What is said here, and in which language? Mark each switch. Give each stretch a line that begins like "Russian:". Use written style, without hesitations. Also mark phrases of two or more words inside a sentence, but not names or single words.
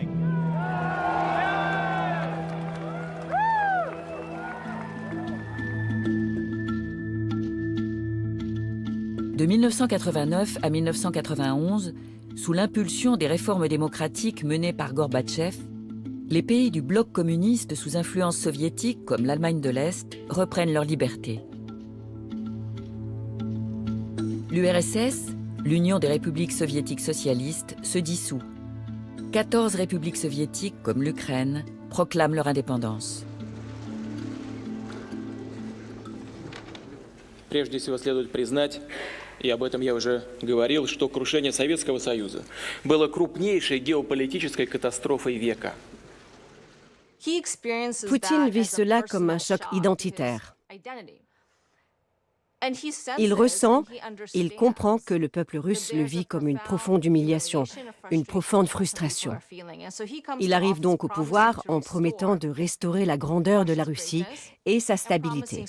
French: De 1989 à 1991, sous l'impulsion des réformes démocratiques menées par Gorbatchev, les pays du bloc communiste sous influence soviétique, comme l'Allemagne de l'Est, reprennent leur liberté. L'URSS, l'Union des républiques soviétiques socialistes, se dissout. 14 républiques soviétiques, comme l'Ukraine, proclament leur indépendance.
Russian: Прежде всего следует признать, и об этом я уже говорил, что крушение Советского Союза было крупнейшей геополитической катастрофой века.
French: Poutine vit cela comme un choc identitaire. Il ressent, il comprend que le peuple russe le vit comme une profonde humiliation, une profonde frustration. Il arrive donc au pouvoir en promettant de restaurer la grandeur de la Russie et sa stabilité.